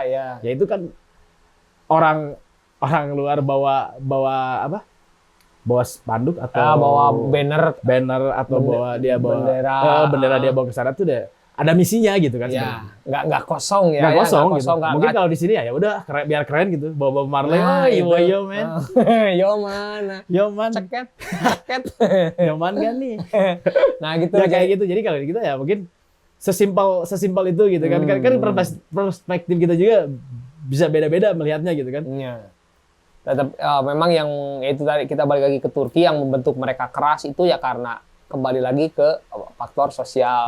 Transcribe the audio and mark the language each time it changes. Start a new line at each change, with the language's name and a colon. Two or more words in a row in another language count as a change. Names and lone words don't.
Indonesian: Ya itu kan orang luar bawa spanduk atau bawa banner atau bawa bendera dia bawa ke sana tuh deh ada misinya gitu kan. Nggak kosong ya. Nggak kosong gitu. Mungkin kalau di sini ya udah biar keren gitu bawa Marley.
English: Yo man. Yo man.
Indonesian: Ceket.
English: Yo man
Indonesian: kan nih. Nah gitu ya, kayak gitu. Jadi kalau kita ya mungkin sesimpel itu gitu kan. Kan perspektif kita juga bisa beda-beda melihatnya gitu kan. Tetap memang yang itu tadi kita balik lagi ke Turki yang membentuk mereka keras itu ya karena kembali lagi ke faktor sosial.